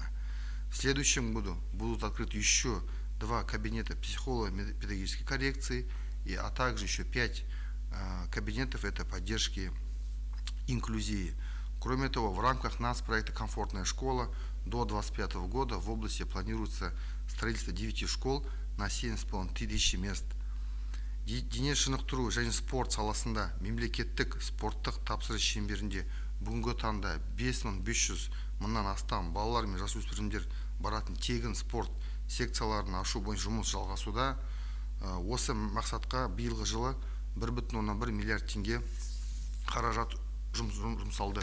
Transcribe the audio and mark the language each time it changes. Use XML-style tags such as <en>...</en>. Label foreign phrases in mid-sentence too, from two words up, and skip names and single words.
<ru>В следующем году будут открыты еще 2 кабинета психолого-педагогической коррекции, а также еще 5 кабинетов это поддержки инклюзии. Кроме того, в рамках нацпроекта «Комфортная школа» до 2025 года в области планируется строительство 9 школ на 7,5 тысячи мест.</ru> <kk>Дене шынықтыру және спорт саласында мемлекеттік спорттық тапсырыс шеңберінде бүгінгі таңда 5500 мыңнан астам балалар мен жасөспірімдер баратын тегін спорт секцияларын ашу бойынша жұмыс жалғасуда. Осы мақсатқа биылғы жылы 1,1 миллиард теңге қаражат жұмсалды.</kk>